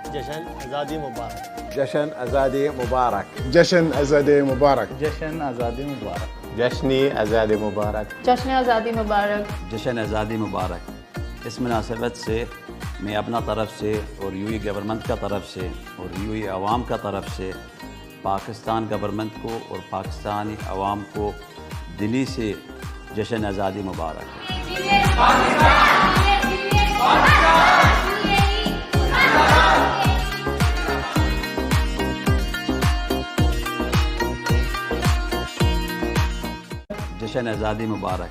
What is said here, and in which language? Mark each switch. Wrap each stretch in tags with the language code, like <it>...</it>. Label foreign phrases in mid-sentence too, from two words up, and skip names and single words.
<ur>جشن آزادی مبارک. جشن آزادی مبارک. جشن آزادی مبارک. جشن آزادی مبارک. جشن آزادی مبارک. جشن آزادی مبارک. جشن آزادی مبارک. اس مناسبت سے میں اپنا طرف سے اور یو ای گورنمنٹ کا طرف سے اور یو ای عوام کا طرف سے پاکستان گورنمنٹ کو اور پاکستانی عوام کو دلی سے جشن آزادی مبارک. جشن آزادی مبارک.</ur>